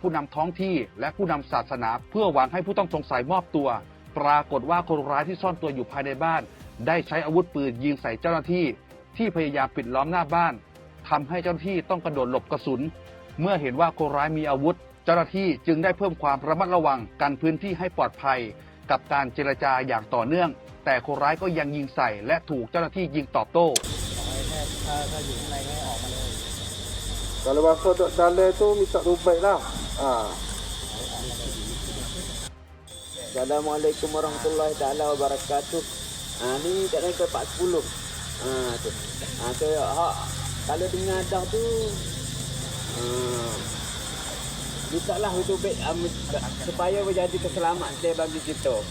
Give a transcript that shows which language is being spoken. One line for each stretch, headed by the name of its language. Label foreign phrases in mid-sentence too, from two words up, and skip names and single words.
Thai: ผู้นำท้องที่และผู้นำศาสนาเพื่อหวังให้ผู้ต้องสงสัยมอบตัวปรากฏว่าคนร้ายที่ซ่อนตัวอยู่ภายในบ้านได้ใช้อาวุธปืนยิงใส่เจ้าหน้าที่ที่พยายามปิดล้อมหน้าบ้านทำให้เจ้าหน้าที่ต้องกระโดดหลบกระสุนเมื่อเห็นว่าคนร้ายมีอาวุธเจ้าหน้าที่จึงได้เพิ่มความระมัดระวังกันพื้นที่ให้ปลอดภัยกับการเจรจาอย่างต่อเนื่องแต่คนร้ายก็ยังยิงใส่และถูกเจ้าหน้าที่ยิงตอบโต้ ถ้าอยู่ข้างในให้ออกมาเลย
Malay: Kalau masuk dalam tu minta rubai lah.
Arabic: السلام عليكم ورحمة الله تعالى وبركاته.
Malay: Ni tak naik ke 40. Tu. Kalau dengar dah tu mintalah itu baik supaya menjadi keselamatan bagi kita.